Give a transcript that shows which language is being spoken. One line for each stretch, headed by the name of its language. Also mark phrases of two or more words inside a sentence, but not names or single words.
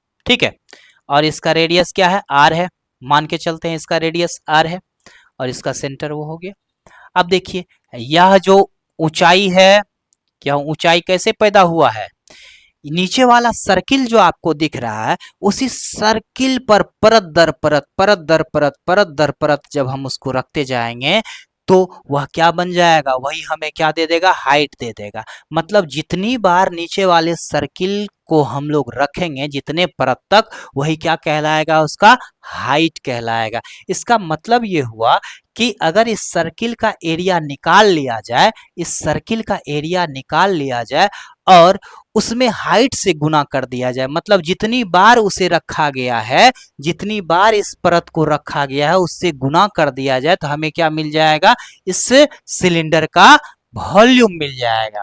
Hindi: ठीक है, और इसका रेडियस क्या है, आर है, मान के चलते हैं इसका रेडियस आर है, और इसका सेंटर वो हो गया। अब देखिए यह जो ऊंचाई है, क्या ऊंचाई कैसे पैदा हुआ है, नीचे वाला सर्किल जो आपको दिख रहा है उसी सर्किल पर परत दर परत, परत दर परत, परत दर परत जब हम उसको रखते जाएंगे तो वह क्या बन जाएगा, वही हमें क्या दे देगा, हाइट दे देगा। मतलब जितनी बार नीचे वाले सर्किल को हम लोग रखेंगे जितने परत तक, वही क्या कहलाएगा, उसका हाइट कहलाएगा। इसका मतलब ये हुआ कि अगर इस सर्किल का एरिया निकाल लिया जाए, इस सर्किल का एरिया निकाल लिया जाए और उसमें हाइट से गुना कर दिया जाए, मतलब जितनी बार उसे रखा गया है, जितनी बार इस परत को रखा गया है उससे गुना कर दिया जाए, तो हमें क्या मिल जाएगा, इस सिलेंडर का वॉल्यूम मिल जाएगा।